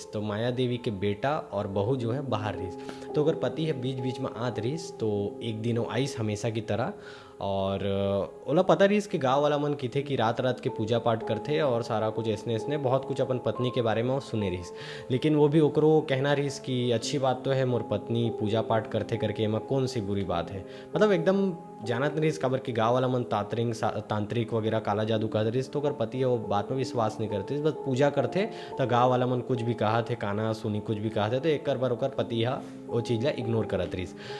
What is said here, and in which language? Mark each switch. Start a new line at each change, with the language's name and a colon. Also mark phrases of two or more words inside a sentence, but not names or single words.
Chhattisgarhi: तो माया देवी के बेटा और बहू जो है बाहर रहीस, तो ओकर पति है बीच बीच में आत रहीस। तो एक दिन वो आईस हमेशा की तरह। और ओला पता रहीस कि गाँव वाला मन की थे कि रात रात के पूजा पाठ करते और सारा कुछ ऐसने बहुत कुछ अपन पत्नी के बारे में वो सुने रहीस। लेकिन वो भी ओकरो कहना रहीस कि अच्छी बात तो है मोर पत्नी पूजा पाठ करते करके, एमा कौन सी बुरी बात है। मतलब एकदम जानत नहीं रहीस काबर कि गाँव वाला मन तांत्रिक वगैरह काला जादू कहते रहीस। तो ओकर पति है वो बात में विश्वास नहीं करते, बस पूजा करते। तो गाँव वाला मन कुछ भी कहा थे, काना सुनी कुछ भी कहा थे, तो एक बार ओकर पति हा वो चीज़ ला इग्नोर करत रहीस।